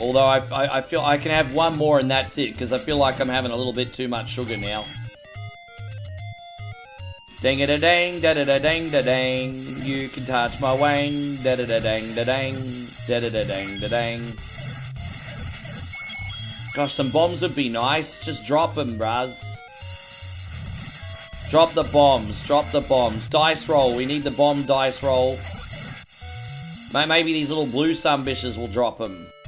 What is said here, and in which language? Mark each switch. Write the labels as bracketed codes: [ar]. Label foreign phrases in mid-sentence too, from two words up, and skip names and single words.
[en] Although I feel I can have one more and that's it, because I feel like I'm having a little bit too much sugar now. Ding a da dang, da da da dang da dang. You can touch my wang, da da da dang da dang, da da da dang da dang. Gosh, some bombs would be nice. Just drop them, bruz. Drop the bombs, drop the bombs. Dice roll, we need the bomb dice roll. Maybe these little blue sumbitches will drop them.